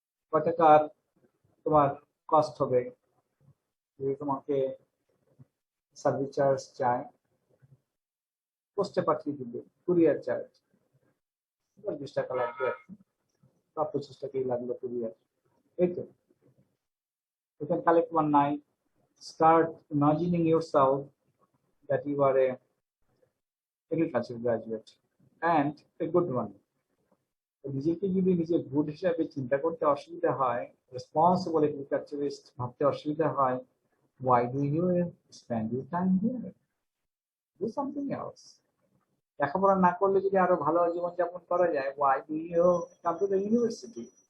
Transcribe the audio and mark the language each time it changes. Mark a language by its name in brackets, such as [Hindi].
[Bangla] কয় টাকার তোমার কস্ট হবে, যদি তোমাকে সার্ভিস চার্জ চায়, পোস্টে পাঠিয়ে দিবে, কুরিয়ার চার্জ 20 টাকা লাগবে আর কি, বা 25 টাকাই লাগলো কুরিয়ার। এই তো, [English] you can collect one night, start imagining yourself that you are a agriculture graduate and a good one. [Bangla] নিজেকে যদি নিজে গুড হিসাবে চিন্তা করতে অসুবিধা হয়, রেসপন্সিবল এগ্রিকালচারিস্ট ভাবতে অসুবিধা হয়, [English] why do you spend your time here? Do something else. [Bangla] লেখাপড়া না করলে যদি আরো ভালো জীবনযাপন করা যায়, [English] why do you come to the university?